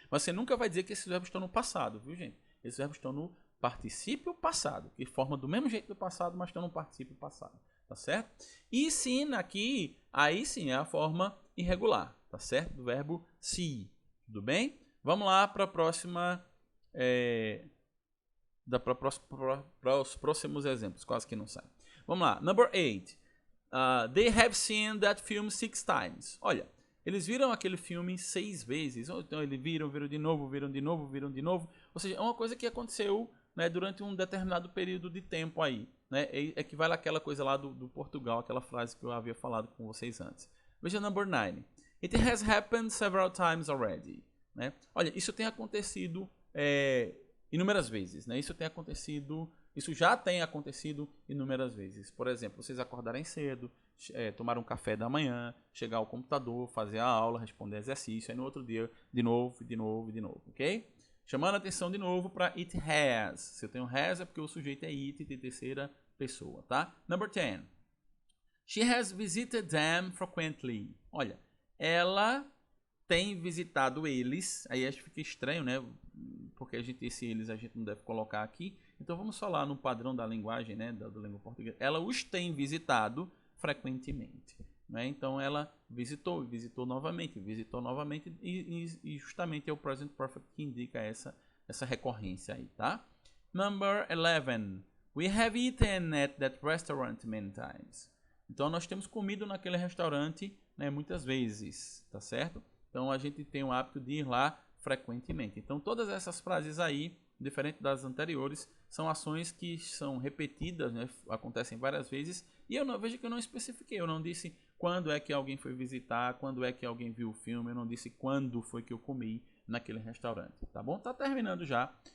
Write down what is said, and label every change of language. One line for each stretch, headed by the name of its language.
Portuguese: Mas você nunca vai dizer que esses verbos estão no passado, viu, gente? Esses verbos estão no particípio passado, que forma do mesmo jeito do passado, mas estão no particípio passado, tá certo? E sim, aqui, aí sim é a forma irregular, tá certo? Do verbo see. Tudo bem? Vamos lá para a próxima... para os próximos exemplos, quase que não sai. Vamos lá, number 8.
English: They have seen that film 6 times.
Portuguese: Olha, eles viram aquele filme 6 vezes. Então eles viram de novo, viram de novo, viram de novo. Ou seja, é uma coisa que aconteceu, né, durante um determinado período de tempo aí. Né? Equivale àquela coisa lá do Portugal, aquela frase que eu havia falado com vocês antes. Veja number 9.
English: It has happened several times already.
Portuguese: Né? Olha, isso tem acontecido inúmeras vezes. Né? Isso já tem acontecido inúmeras vezes. Por exemplo, vocês acordarem cedo, tomar um café da manhã, chegar ao computador, fazer a aula, responder exercício, aí no outro dia, de novo, ok? Chamando a atenção de novo para it has. Se eu tenho has é porque o sujeito é it de terceira pessoa, tá? Number 10.
English: She has visited them frequently.
Portuguese: Olha, ela tem visitado eles. Aí acho que fica estranho, né? Porque esse eles a gente não deve colocar aqui. Então vamos falar no padrão da linguagem, né? Da língua portuguesa. Ela os tem visitado frequentemente. Né? Então ela visitou novamente e justamente é o present perfect que indica essa recorrência aí, tá? Number 11.
English: We have eaten at that restaurant many times.
Portuguese: Então nós temos comido naquele restaurante, né, muitas vezes, tá certo? Então a gente tem o hábito de ir lá frequentemente. Então todas essas frases aí, diferente das anteriores, são ações que são repetidas, né, acontecem várias vezes. E eu não vejo que eu não especifiquei, eu não disse quando é que alguém foi visitar, quando é que alguém viu o filme, eu não disse quando foi que eu comi naquele restaurante, tá bom? Tá terminando já.